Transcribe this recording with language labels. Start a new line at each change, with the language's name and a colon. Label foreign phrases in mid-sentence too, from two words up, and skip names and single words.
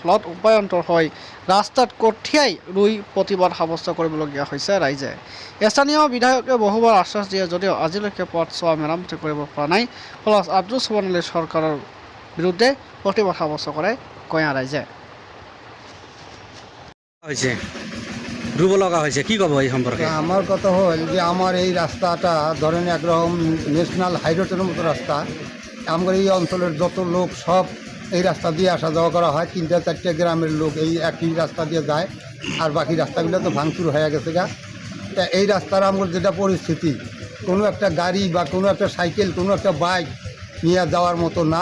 Assamese: ফলত উপায়ন্তৰ হৈ ৰাস্তাত কঠিয়াই ৰুই প্ৰতিবাদ সাব্যস্ত কৰিবলগীয়া হৈছে ৰাইজে। স্থানীয় বিধায়কে বহুবাৰ আশ্বাস দিয়ে যদিও আজিলৈকে পথছোৱা মেৰামতি কৰিব পৰা নাই। ফলত আব্দুছ সোবান আলী চৰকাৰৰ বিৰুদ্ধে প্ৰতিবাদ সাব্যস্ত কৰে গয়া ৰাইজে। ৰুব লগা হৈছে, কি ক'ব এই সম্পর্কে?
Bangla: আমার কথা হল যে আমার এই রাস্তাটা ধরেন একরকম
English: national highroad
Bangla: মতো রাস্তা। আমার এই অঞ্চলের যত লোক সব এই রাস্তা দিয়ে আসা যাওয়া করা হয়। 3-4 গ্রামের লোক এই একই রাস্তা দিয়ে যায়, আর বাকি রাস্তাগুলো তো ভাঙচুর হয়ে গেছে গা। তা এই রাস্তার আমার যেটা পরিস্থিতি, কোনো একটা গাড়ি বা কোনো একটা সাইকেল, কোনো একটা বাইক নিয়ে যাওয়ার মতো না।